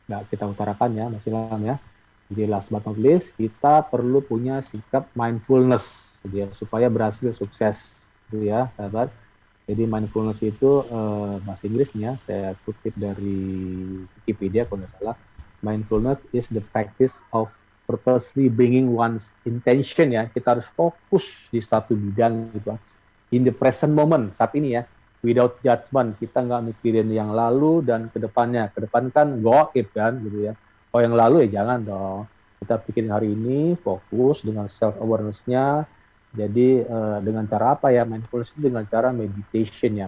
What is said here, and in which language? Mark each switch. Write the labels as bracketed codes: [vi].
[id] kita utarakan ya, Mas Ilham ya. Jadi [en] last but not least, [id] kita perlu punya sikap mindfulness gitu ya, supaya berhasil sukses gitu ya, sahabat. Jadi mindfulness itu bahasa Inggrisnya saya kutip dari Wikipedia kalau nggak salah. [en] Mindfulness is the practice of purposely bringing one's intention ya. [id] Kita harus fokus di satu bidang gitu. [en] In the present moment, [id] saat ini ya. [en] Without judgment, [id] kita nggak mikirin yang lalu dan kedepannya. Kedepan kan goib kan gitu ya. Oh yang lalu ya jangan dong. Kita pikirin hari ini, fokus dengan self awareness-nya. Jadi dengan cara apa ya? Mindfulness itu dengan cara meditation ya.